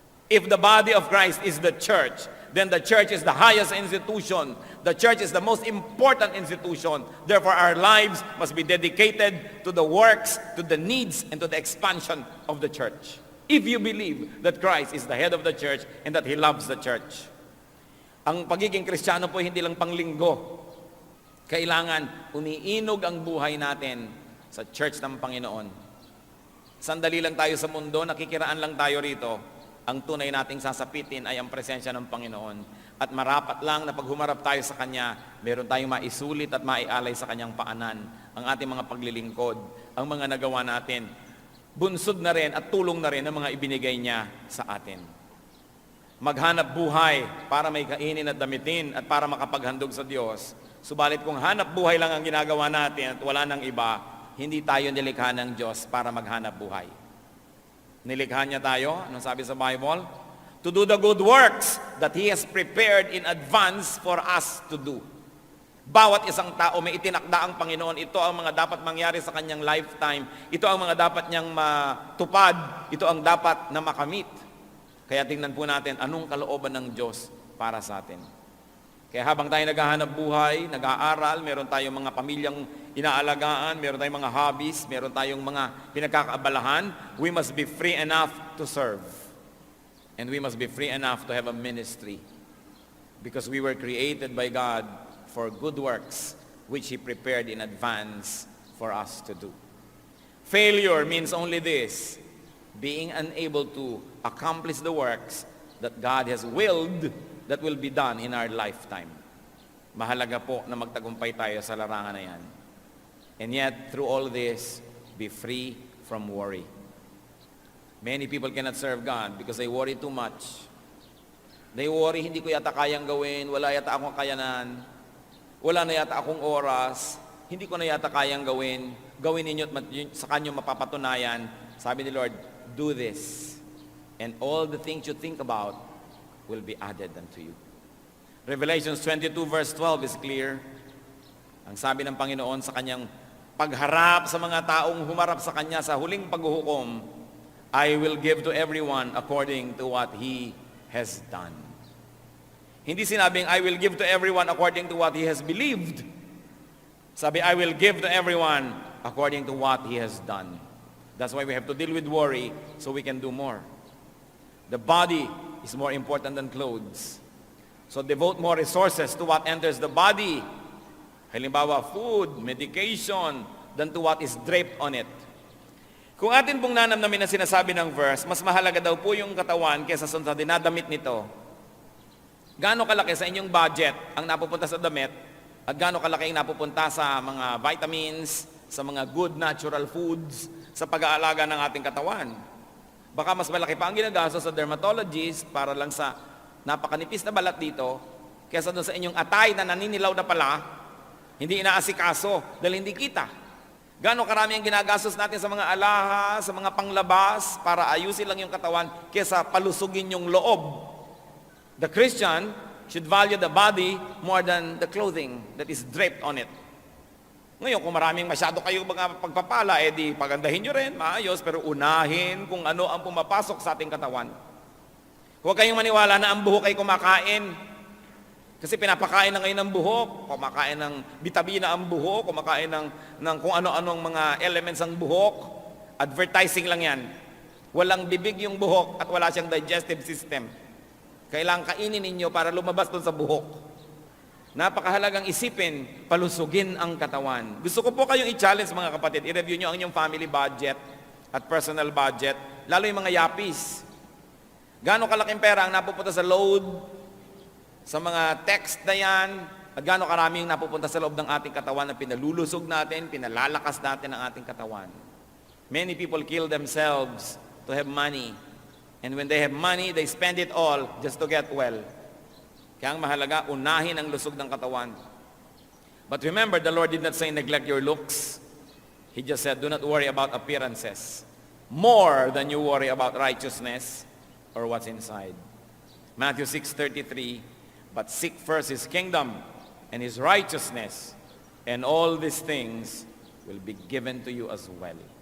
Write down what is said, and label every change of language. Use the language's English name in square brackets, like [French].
[English] If the body of Christ is the church, then the church is the highest institution. The church is the most important institution. Therefore, our lives must be dedicated to the works, to the needs, and to the expansion of the church. If you believe that Christ is the head of the church and that He loves the church. [Filipino] Ang pagiging Kristiyano po hindi lang panglinggo. Kailangan umiinog ang buhay natin sa church ng Panginoon. Sandali lang tayo sa mundo, nakikiraan lang tayo rito. Ang tunay nating sasapitin ay ang presensya ng Panginoon. At marapat lang na pag humarap tayo sa Kanya, meron tayong maisulit at maialay sa Kanyang paanan. Ang ating mga paglilingkod, ang mga nagawa natin, bunsod na rin at tulong na rin ang mga ibinigay niya sa atin. Maghanap buhay para may kainin at damitin at para makapaghandog sa Diyos. Subalit kung hanap buhay lang ang ginagawa natin at wala nang iba, hindi tayo nilikha ng Diyos para maghanap buhay. Nilikha niya tayo, anong sabi sa Bible? [English] To do the good works that He has prepared in advance for us to do. [Filipino] Bawat isang tao may itinakda ang Panginoon. Ito ang mga dapat mangyari sa kanyang lifetime. Ito ang mga dapat niyang matupad. Ito ang dapat na makamit. Kaya tingnan po natin anong kalooban ng Diyos para sa atin. Kaya habang tayo naghahanap buhay, nag-aaral, meron tayong mga pamilyang inaalagaan, meron tayong mga hobbies, meron tayong mga pinagkakaabalahan, [English] we must be free enough to serve. And we must be free enough to have a ministry. Because we were created by God for good works, which He prepared in advance for us to do. Failure means only this: being unable to accomplish the works that God has willed that will be done in our lifetime. [Filipino] Mahalaga po na magtagumpay tayo sa larangan na yan. [English] And yet, through all this, be free from worry. Many people cannot serve God because they worry too much. They worry, [Filipino] hindi ko yata kayang gawin, wala yata akong kayanan, wala na yata akong oras, hindi ko na yata kayang gawin. Gawin ninyo at sa kanyo mapapatunayan. Sabi ni Lord, [English] do this. And all the things you think about will be added unto you. Revelation 22 verse 12 is clear. [Filipino] Ang sabi ng Panginoon sa kanyang pagharap sa mga taong humarap sa kanya sa huling paghuhukom, [English] I will give to everyone according to what he has done. [Filipino] Hindi sinabing, [English] I will give to everyone according to what he has believed. [Filipino] Sabi, [English] I will give to everyone according to what he has done. That's why we have to deal with worry so we can do more. The body is more important than clothes. So devote more resources to what enters the body. [Filipino] Halimbawa, [English] food, medication, than to what is draped on it. [Filipino] Kung atin pong nanamnamin na sinasabi ng verse, mas mahalaga daw po yung katawan kaysa sa dinadamit nito. Gaano kalaki sa inyong budget ang napupunta sa damit at gaano kalaki ang napupunta sa mga vitamins, sa mga good natural foods, sa pag-aalaga ng ating katawan. Baka mas malaki pa ang ginagastos sa dermatologist para lang sa napakanipis na balat dito kaysa doon sa inyong atay na naninilaw na pala, hindi inaasikaso dahil hindi kita. Gaano karami ang ginagastos natin sa mga alahas, sa mga panglabas para ayusin lang yung katawan kaysa palusugin yung loob. [English] The Christian should value the body more than the clothing that is draped on it. [Filipino] Ngayon, kung maraming masyado kayo mga pagpapala, di pagandahin nyo rin, maayos, pero unahin kung ano ang pumapasok sa ating katawan. Huwag kayong maniwala na ang buhok ay kumakain. Kasi pinapakain na ngayon ng buhok, kumakain ng bitamina ang buhok, kumakain ng kung ano-anong mga elements ang buhok. Advertising lang yan. Walang bibig yung buhok at wala siyang digestive system. Kailangan kainin ninyo para lumabas doon sa buhok. Napakahalagang isipin, palusugin ang katawan. Gusto ko po kayong i-challenge mga kapatid, i-review nyo ang inyong family budget at personal budget, lalo yung mga yapis. Gaano kalaking pera ang napupunta sa load, sa mga text na yan, at gaano karami yung napupunta sa loob ng ating katawan na pinalulusog natin, pinalalakas natin ang ating katawan. [English] Many people kill themselves to have money. And when they have money, they spend it all just to get well. [Filipino] Kaya ang mahalaga, unahin ang lusog ng katawan. [English] But remember, the Lord did not say neglect your looks. He just said, do not worry about appearances more than you worry about righteousness or what's inside. Matthew 6:33, but seek first His kingdom and His righteousness, and all these things will be given to you as well.